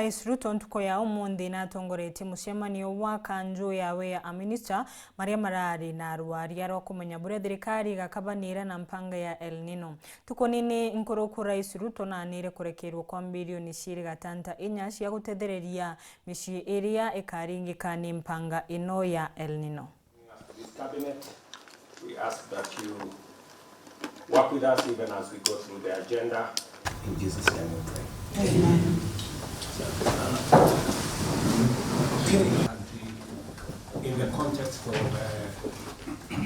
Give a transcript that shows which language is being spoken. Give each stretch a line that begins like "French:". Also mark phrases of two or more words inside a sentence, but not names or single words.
Meru: Rais RUTO ntuko ya umundi na tongoreti MUCEMANIO wa KANJU yawe ya AMINISTA Maria Marari na RUARIA ro kumenya bure thirikari gakabanira na mpanga ya Elnino. Tuko nini nkoro ku Rais RUTO na nire kurekerwo kwa bilioni shiri gatanta inya cia gutethereria mici area ekaringika ni mpanga ino ya Elnino.
English: This cabinet, we ask that you work with us even as we go through the agenda. In Jesus' name we pray. Amen. In the context of